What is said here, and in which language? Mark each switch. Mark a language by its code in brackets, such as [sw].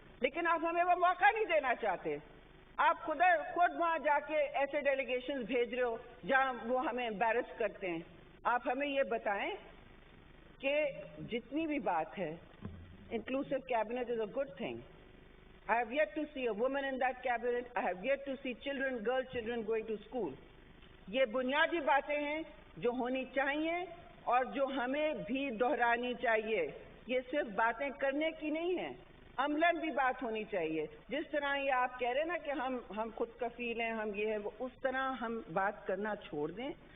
[ur] لیکن آپ ہمیں وہ موقع نہیں دینا چاہتے. آپ خود وہاں جا کے ایسے ڈیلیگیشنز بھیج رہے ہو جہاں وہ ہمیں امبیرس کرتے ہیں. آپ ہمیں یہ بتائیں کہ جتنی بھی بات ہے، [en] Inclusive cabinet is a good thing. I have yet to see a woman in that cabinet. I have yet to see girl children going to school. [ur] یہ بنیادی باتیں ہیں جو ہونی چاہیے اور جو ہمیں بھی دہرانی چاہیے. یہ صرف باتیں کرنے کی نہیں ہیں، عملاً بھی بات ہونی چاہیے. جس طرح یہ آپ کہہ رہے ہیں نا کہ ہم خود کفیل ہیں، ہم یہ ہیں، اس طرح ہم بات کرنا چھوڑ دیں.